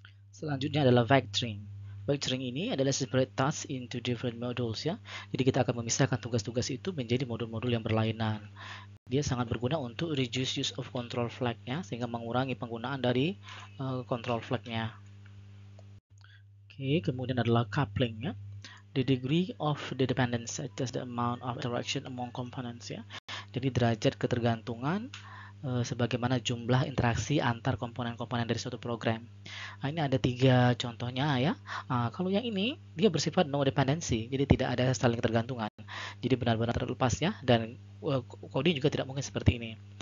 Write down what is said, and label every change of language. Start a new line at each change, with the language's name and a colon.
Indonesian: Selanjutnya adalah
English: vectoring. Vectoring ini adalah separate tasks into different modules ya.
Indonesian: Jadi kita akan memisahkan tugas-tugas itu menjadi modul-modul yang berlainan. Dia sangat berguna untuk
English: reduce use of control flag
Indonesian: ya, sehingga mengurangi penggunaan dari control flag-nya. Oke, kemudian adalah coupling ya.
English: The degree of the dependence is the amount of interaction among components ya.
Indonesian: Jadi derajat ketergantungan sebagaimana jumlah interaksi antar komponen-komponen dari suatu program. Nah, ini ada 3 contohnya ya. Kalau yang ini dia bersifat no dependency, jadi tidak ada saling tergantungan. Jadi benar-benar terlepas ya, dan coding juga tidak mungkin seperti ini.